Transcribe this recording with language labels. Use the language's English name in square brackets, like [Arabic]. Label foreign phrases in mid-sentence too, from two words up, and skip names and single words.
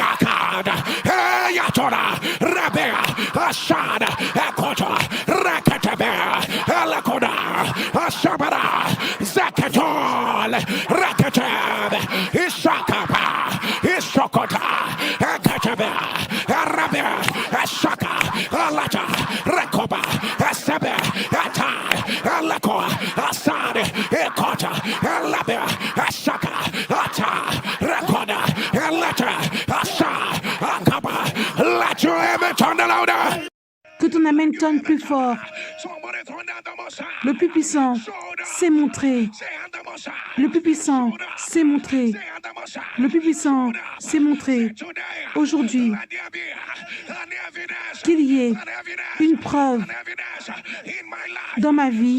[English] Akada, hey, Atona, Rabea, Ashada, Akota, Rakatabea, Alakoda, Ashabara, Zakatol, Rakatab, Ishakapa, Ishokota, Akatabea, Arabea, Ashaka, Alata, Rakoba, Asabe, Ata, Alako, Asad, Ekota, Alabea, Ashaka, Ata, Rakoda, Alata, Asa, Akaba, let your amen turn louder. [French] Que ton amen tonne plus fort. Le plus puissant s'est montré. Le plus puissant s'est montré. Le plus puissant s'est montré. Aujourd'hui, qu'il y ait une preuve dans ma vie.